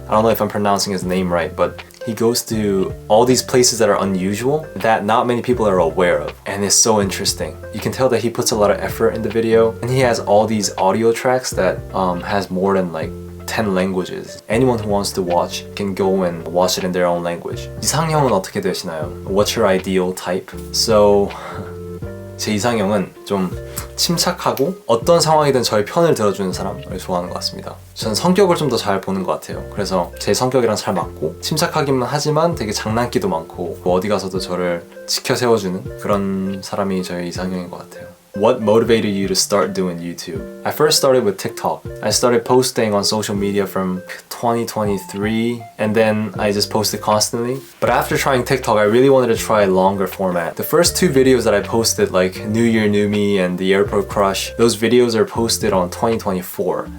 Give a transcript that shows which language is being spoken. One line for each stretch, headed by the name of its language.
English: I don't know if I'm pronouncing his name right, but he goes to all these places that are unusual that not many people are aware of, and it's so interesting. You can tell that he puts a lot of effort in the video, and he has all these audio tracks that has more than like 10 languages. Anyone who wants to watch can go and watch it in their own language.
Korean: 이상형은 어떻게 되시나요?
English: What's your ideal type?
Korean: So 제 이상형은 좀 침착하고 어떤 상황이든 저의 편을 들어주는 사람을 좋아하는 것 같습니다. 저는 성격을 좀 더 잘 보는 것 같아요. 그래서 제 성격이랑 잘 맞고 침착하기만 하지만 되게 장난기도 많고 어디 가서도 저를 지켜 세워주는 그런 사람이 저의 이상형인 것 같아요.
English: What motivated you to start doing YouTube? I first started with TikTok. I started posting on social media from 2023 and then I just posted constantly. But after trying TikTok, I really wanted to try a longer format. The first 2 videos that I posted, like New Year, New Me and the Airport Crush, those videos are posted on 2024.